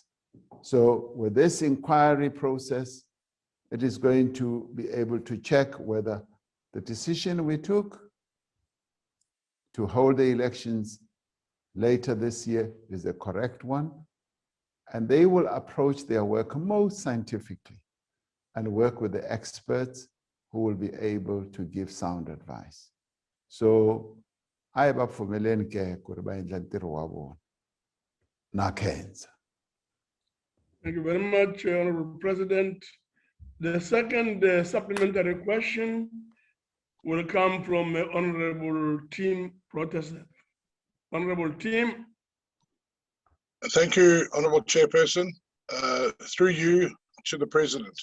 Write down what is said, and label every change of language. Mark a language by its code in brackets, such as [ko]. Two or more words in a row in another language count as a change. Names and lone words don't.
[en] So with this inquiry process, it is going to be able to check whether the decision we took to hold the elections later this year is the correct one. And they will approach their work most scientifically and work with the experts who will be able to give sound advice. [ts] So I ba pfumeleni ke ku ri va endla ntirho wa vona na khensa. [en] Thank you very much, Honorable President. The second supplementary question will come from Honorable Tim Protestant. Honorable Tim. Thank you, Honorable Chairperson. Through you to the President.